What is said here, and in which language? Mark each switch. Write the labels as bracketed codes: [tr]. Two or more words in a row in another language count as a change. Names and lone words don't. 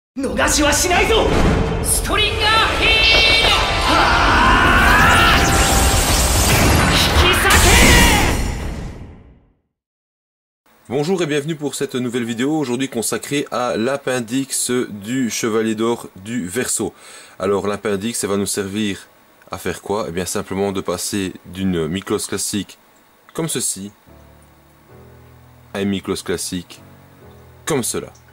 [ja] 逃しはしないぞ。ストリンガーヒール。引き裂け。 [fr] Bonjour et bienvenue pour cette nouvelle vidéo, aujourd'hui consacrée à l'appendice du Chevalier d'Or du Verseau. Alors l'appendice, ça va nous servir à faire quoi? Eh bien simplement de passer d'une Miklos classique comme ceci à une Miklos classique comme cela.